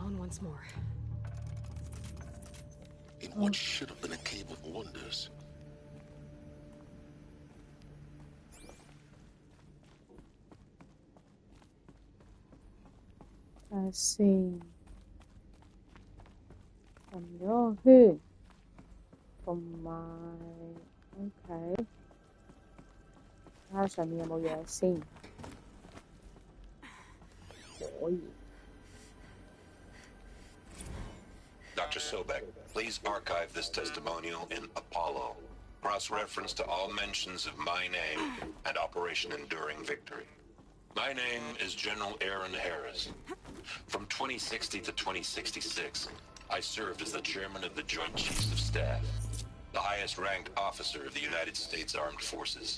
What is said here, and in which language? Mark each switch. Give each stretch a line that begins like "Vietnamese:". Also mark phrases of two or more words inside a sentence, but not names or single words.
English: once more. In what should have been a cave of wonders. I see.
Cantonese: 撳咗個圈，同埋 OK， 睇下上面有冇嘢先。可以。
English: Dr. Sobek, please archive this testimonial in Apollo. Cross-reference to all mentions of my name and Operation Enduring Victory. My name is General Aaron Harris. From 2060 to 2066, I served as the chairman of the Joint Chiefs of Staff, the highest-ranked officer of the United States Armed Forces.